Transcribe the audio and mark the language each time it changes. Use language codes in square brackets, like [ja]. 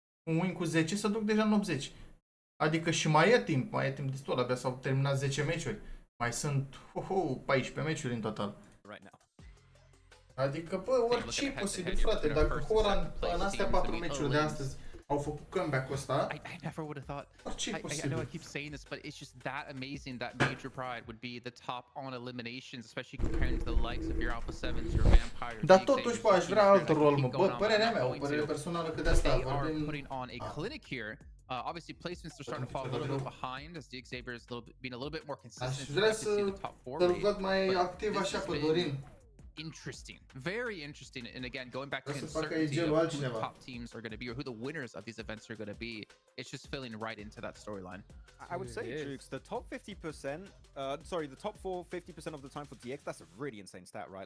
[ro] Un win cu 10, să duc deja în 80. Adică și mai e timp destul, abia s-au terminat 10 meciuri. Mai sunt 14 meciuri în total. Adică, bă, orice e posibil, frate. Dacă Hora în astea 4 meciuri de astăzi au făcut comeback-ul ăsta, [en] I never would have thought. [ro] Orice e [en] I [ro] posibil. [en] know I keep saying this, but it's just that amazing that Major Pride would be the top on eliminations, especially comparing to the likes of your Alpha 7s, your Vampires. [ro] Dar totuși, bă, aș vrea alt rol, mă. Bă, părerea mea, o părere personală, că de asta vorbim. [en] Putting on a clinic here. Obviously, placements are starting to fall a little bit behind as the Xavier is being a little bit more consistent. [ro] Aș vrea să-l văd mai activ așa pe Dorin. [en] Interesting, very interesting, and again, going back to uncertainty of who the top teams are going to be or who the winners of these events are going to be, it's just filling right into that storyline. I would say, Jukes, the top 50%, sorry, the top 50% of the time for DX, that's a really insane stat, right?